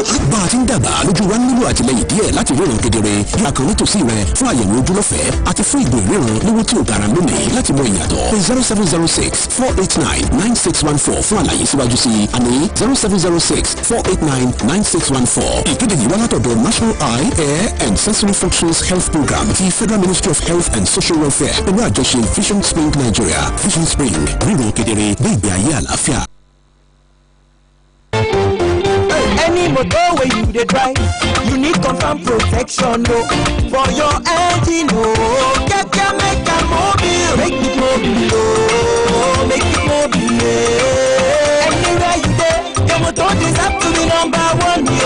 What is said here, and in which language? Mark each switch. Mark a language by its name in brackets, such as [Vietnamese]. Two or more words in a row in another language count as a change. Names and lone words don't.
[Yoruba] Bá a ti ń dàgbà, lójú wa nílò àtìlẹ́yìn díẹ̀ láti ríran kedere. Yà kàn nítòsí rẹ fún àyẹ̀wò ojú lọ́fẹ̀ẹ́ àti fún ìgò ìríran lówó tí o gara lónìí láti mọ ìyàtọ̀. Pé 0706-489-9614 fún àlàyé síwájú sí i, àní 0706-489-9614. Ìkéde yìí wá látọ̀dọ̀ National Eye, Ear and Sensory Functions Health Program ti Federal Ministry of Health and Social Welfare pẹ̀lú àjọṣe Vision Spring Nigeria. Vision Spring, ríran kedere bí ìgbé ayé àlàáfíà. [Nigerian Pidgin] Any motor way you dey drive, you need confirm protection, no, for your engine, no. Make a mobile, make it mobile, oh, make it mobile. Anywhere you go, your motor deserve to be number one, yo.